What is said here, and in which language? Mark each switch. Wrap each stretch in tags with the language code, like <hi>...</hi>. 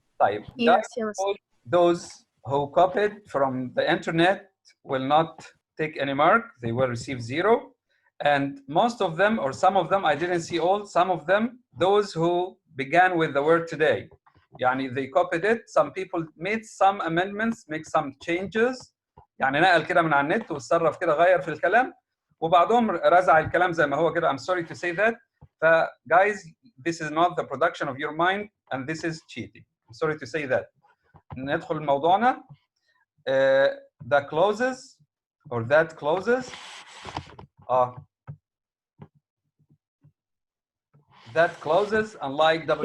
<en>طيب those who copied from the internet will not take any mark. They will receive 0. And most of them, or some of them, I didn't see all, some of them, those who began with the word today. يعني they copied it. Some people made some amendments, make some changes.</en> <ar>يعني نقل كده من على النت وتصرف كده غير في الكلام. وبعضهم رزع الكلام زي ما هو كده. I'm sorry to say that.</ar> <en>Guys, this is not the production of your mind and this is cheating. I'm sorry to say that. ندخل لموضوعنا. The clauses or that clauses that clauses unlike WH.</en>